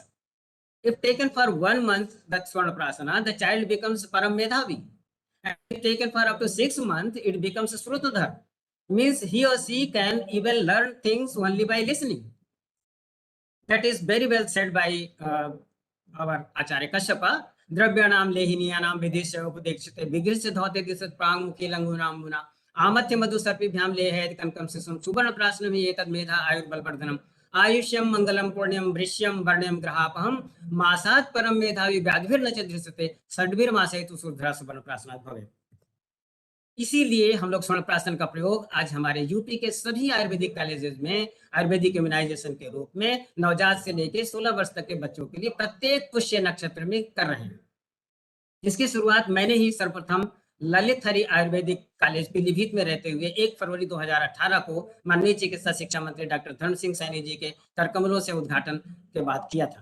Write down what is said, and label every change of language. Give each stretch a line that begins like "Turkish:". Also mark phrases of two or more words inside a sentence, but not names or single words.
English: If taken for 1 month, that's Swarna Prasana, the child becomes
Sanskrit: परम मेधावी.
English: And if taken for up to 6 months, it becomes Srutadhar. Means he or she can even learn things only by listening. That is very well said by our Acharya Kasyapa.
Sanskrit: द्रव्याणाम् लेहनीयानाम् विदिश्य उपदेक्ष्यते विगृह्य धौते दिशात् प्राङ् मुखी लङ्गुनम् गुण आमत्य मधु सर्पिभ्याम् लेहेत् कनकम् शिशुम् सुवर्ण प्राशनम् एतत् मेधा आयुर्बल वर्धनम् आयुष्यम मंगलम पुण्यम वृष्यम वर्ण्यम ग्रहापहम मासात परम मेधावी व्याधिर् न चदृश्यते षड्वीर मासे तु सुधरा सुवर्ण प्राशनात् भवे.
Hindi: इसीलिए हम लोग स्वर्ण प्राशन का प्रयोग आज हमारे यूपी के सभी आयुर्वेदिक कॉलेजेस में आयुर्वेदिक इम्यूनाइजेशन के रूप में नवजात से लेकर 16 वर्ष तक के बच्चों के लिए प्रत्येक पुष्य नक्षत्र में कर रहे हैं. जिसकी शुरुआत मैंने ही सर्वप्रथम ललित हरि आयुर्वेदिक कॉलेज पीलीभीत में रहते हुए 1 फरवरी 2018 को माननीय चिकित्सा शिक्षा मंत्री डॉक्टर धर्म सिंह सैनी जी के करकमलों से उद्घाटन के बाद किया था.